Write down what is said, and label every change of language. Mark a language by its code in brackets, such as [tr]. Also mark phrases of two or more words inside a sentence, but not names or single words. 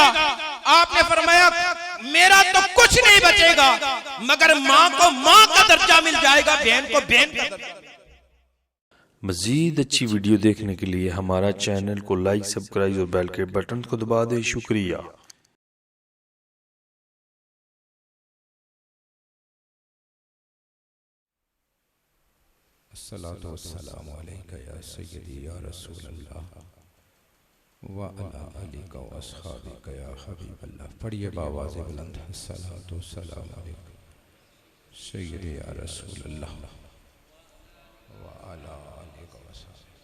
[ur] آپ نے فرمایا میرا تو کچھ نہیں بچے گا، مگر ماں کو ماں کا درجہ مل جائے گا، بہن کو بہن کا درجہ. مزید اچھی ویڈیو دیکھنے کے لیے ہمارا چینل کو لائک، سبسکرائب اور بیل کے بٹن کو دبا دیں. شکریہ. [ar] الصلاة والسلام عليك يا سيدي يا رسول الله وعلى آلك وأصحابك يا حبيب الله. [ur] پڑھیے باآوازِ بلند, [ar] الصلاة والسلام عليك سيدي يا رسول الله وعلى آلك وأصحابك.